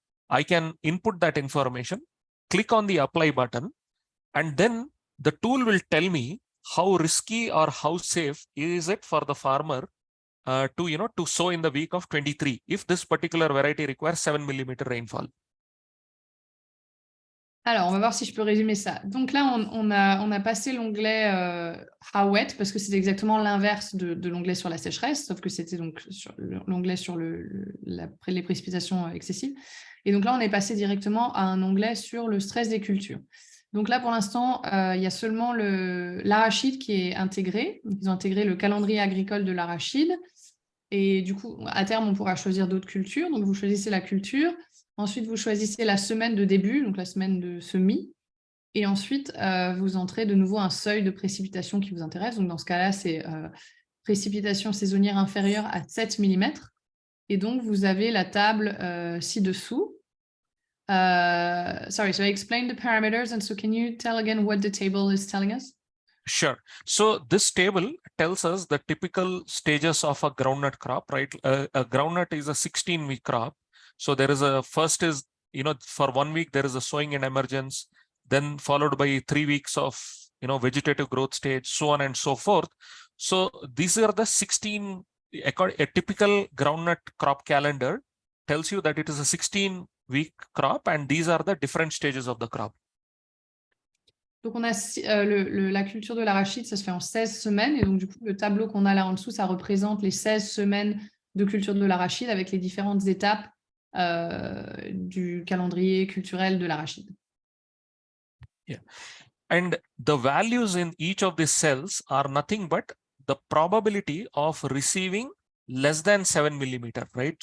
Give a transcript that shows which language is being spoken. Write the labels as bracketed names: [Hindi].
[English] I can input that information, click on the apply button, and then the tool will tell me how risky or how safe is it for the farmer to sow in the week of 23 if this particular variety requires 7 mm rainfall. [French] Alors, on va voir si je peux résumer ça. Donc là, on a passé l'onglet How Wet, parce que c'est exactement l'inverse de l'onglet sur la sécheresse, sauf que c'était donc l'onglet sur les précipitations excessives. Et donc là, on est passé directement à un onglet sur le stress des cultures. Donc là, pour l'instant, il y a seulement l'arachide qui est intégré. Ils ont intégré le calendrier agricole de l'arachide. Et du coup, à terme, on pourra choisir d'autres cultures. Donc, vous choisissez la culture. Ensuite, vous choisissez la semaine de début, donc la semaine de semis. Et ensuite, vous entrez de nouveau un seuil de précipitation qui vous intéresse. Donc, dans ce cas-là, c'est précipitation saisonnière inférieure à 7 mm. Et donc, vous avez la table ci-dessous. [English] Sorry, so I explained the parameters. And so can you tell again what the table is telling us? Sure. So this table tells us the typical stages of a groundnut crop, right? A groundnut is a 16-week crop. So there is a first is, for 1 week, there is a sowing and emergence, then followed by 3 weeks of, vegetative growth stage, so on and so forth. So these are the 16, a typical groundnut crop calendar tells you that it is a 16-week crop, and these are the different stages of the crop. [French] Donc, on a la culture de l'arachide, ça se fait en 16 semaines. Et donc, du coup, le tableau qu'on a là en dessous, ça représente les 16 semaines de culture de l'arachide avec les différentes étapes du calendrier culturel de l'arachide. Yeah. [English] And the values in each of these cells are nothing but the probability of receiving less than 7 mm, right?